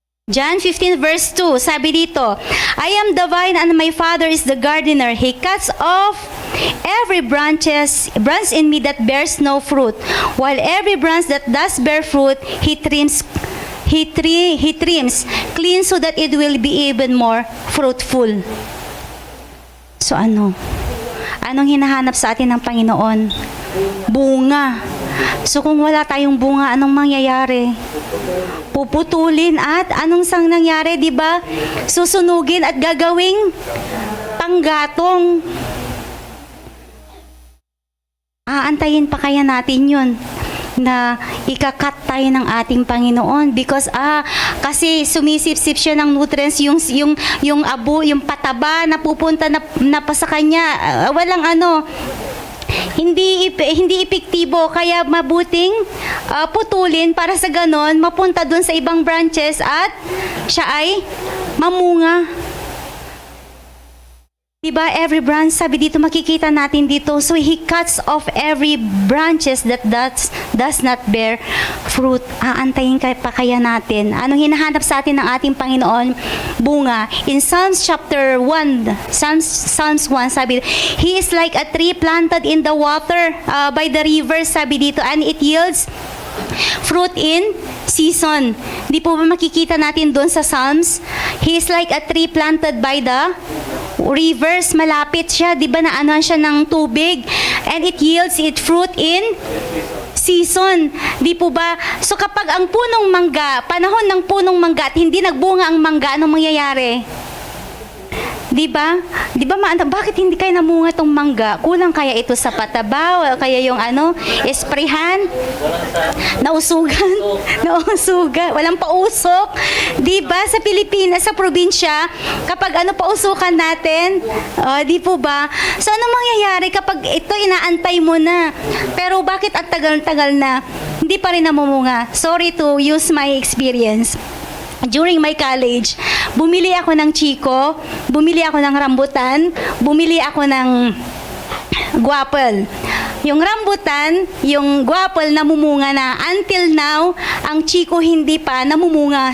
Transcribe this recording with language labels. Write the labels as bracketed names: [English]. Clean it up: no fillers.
[English] John 15 verse 2, [Filipino] sabi dito, [English] I am the vine and my Father is the gardener. He cuts off every branch in me that bears no fruit, while every branch that does bear fruit, He trims clean so that it will be even more fruitful. [Filipino] So ano? Anong hinahanap sa atin ng Panginoon? Bunga. So kung wala tayong bunga, anong mangyayari? Puputulin at anong sang nangyari, di ba? Susunugin at gagawing panggatong. Aantayin pa kaya natin yun na ikakat tayo ng ating Panginoon because kasi sumisip-sip siya ng nutrients, yung abo, yung pataba na pupunta na pa sa kanya, walang ano, hindi epektibo, kaya mabuting putulin para sa ganon mapunta dun sa ibang branches at siya ay mamunga. Diba, every branch, sabi dito, makikita natin dito. [English] So, He cuts off every branches that does not bear fruit. [Filipino] Aantayin pa kaya natin. Anong hinahanap sa atin ng ating Panginoon? Bunga. [English] In Psalms chapter 1, Psalms 1, sabi, He is like a tree planted in the water by the river, [Filipino] sabi dito, [English] and it yields fruit in season. [Filipino] Di po ba makikita natin doon sa Psalms? [English] He is like a tree planted by the rivers, [Filipino] malapit siya, di ba na anuhan siya ng tubig, [English] and it yields its fruit in season. [Filipino] Di po ba? So kapag ang punong mangga, panahon ng punong mangga at hindi nagbunga ang mangga, anong mangyayari? Di ba? Di ba bakit hindi kayo namunga tong mangga? Kulang kaya ito sa pataba o kaya yung esprehan? Nausugan, walang pausok. Di ba sa Pilipinas, sa probinsya, kapag pausukan natin, di po ba? So ano mangyayari kapag ito inaantay mo na? Pero bakit at tagal-tagal na hindi pa rin namumunga? [English] Sorry to use my experience. During my college, [Filipino] bumili ako ng chiko, bumili ako ng rambutan, bumili ako ng guapel. Yung rambutan, yung guapel namumunga na. [English] Until now, [Filipino] ang chiko hindi pa namumunga.